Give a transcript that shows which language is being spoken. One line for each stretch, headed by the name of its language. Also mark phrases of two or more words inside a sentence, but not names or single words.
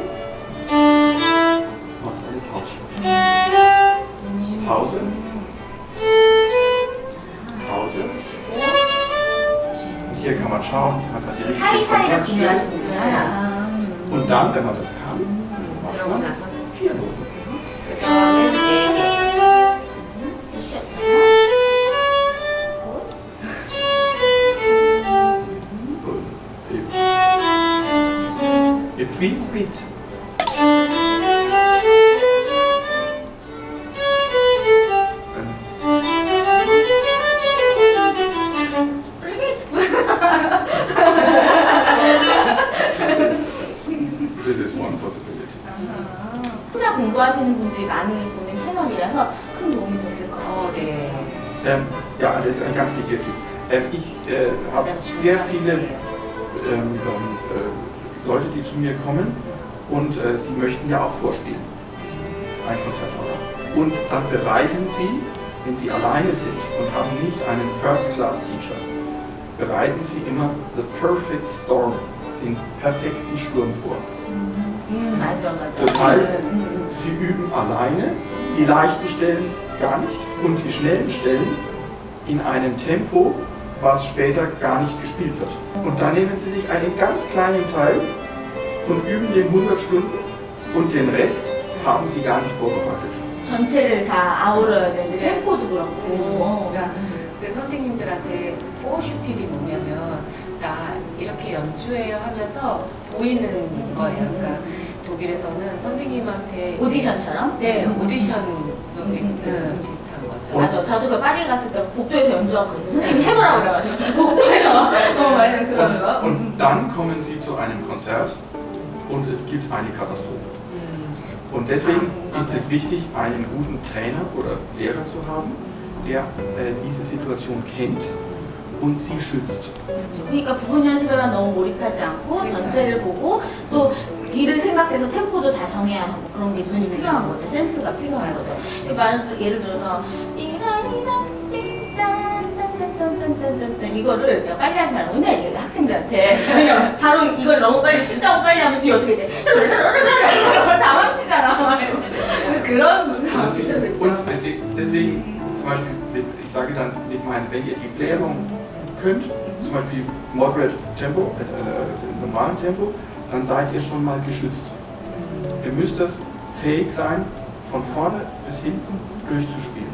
German: Macht eine Pause. Pause. Pause. Und hier kann man schauen, man hat die richtige
Korean: 사이사이가
German: Kontaktstelle.
Korean: 중요하시구나.
German: Und dann, wenn man das kann, macht
Korean: 그러고
German: man
Korean: 나서
German: 4 Noten.
Korean: 그다음에 4개.
French: Et puis 8.
English: This is one possibility.
Korean: 혼자 공부하시는 분들이 많이 보는 채널이라서 큰 도움이 됐을 것 같아요. 네.
German: Ja, das ist ein ganz wichtiger Typ. Ich habe sehr viele Leute, die zu mir kommen und sie möchten ja auch vorspielen. Ein Konzertmacher. Und dann bereiten sie, wenn sie alleine sind und haben nicht einen
English: First-Class-Teacher,
German: bereiten sie immer
English: the perfect storm,
German: den perfekten Sturm vor.
Korean: 맞아.
German: Das heißt, sie üben alleine die leichten Stellen gar nicht und die schnellen Stellen in einem Tempo, was später gar nicht gespielt wird. Und dann nehmen sie sich einen ganz kleinen Teil und üben den 100 Stunden und den Rest haben sie gar nicht vorbereitet.
Korean: 전체를 다 아우러야 되는데 템포도 그렇고. 그러니까 그 선생님들한테 포쇼필이 뭐냐면 나 이렇게 연주해요 하면서 보이는 거예요. 그러니까 독일에서는 선생님한테 오디션처럼? 네, 오디션 비슷한 거죠. 맞아. 저도 그 파리 갔을 때 복도에서 연주하고 그랬어요. 선생님이 해보라고 그래가지고 복도에서 맞아요. 그런 거.
German: Und dann kommen sie zu einem Konzert und es gibt eine Katastrophe. Und deswegen ist es wichtig, einen guten Trainer oder Lehrer zu haben, der diese Situation kennt und sie schützt.
Korean: 그러니까 부분 연습에만 너무 몰입하지 않고 전체를 보고 또 뒤를 생각해서 템포도 다 정해야 하고 그런 게 눈이 필요한 거죠. 센스가 필요한 거죠. 예를 들어서 이거를 그냥 빨리 하지 말라고 맨날 얘기해 학생들한테. 왜냐면 바로 이걸 너무 빨리 쉽다고 빨리 하면 뒤에 어떻게 돼? 다 망치잖아. 그런
German: Und
Korean: 그렇죠.
German: deswegen zum Beispiel, ich sage dann, wenn ihr die Blähung könnt, zum Beispiel Moderate Tempo, normalen Tempo, dann seid ihr schon mal geschützt. Ihr müsst das fähig sein, von vorne bis hinten durchzuspielen.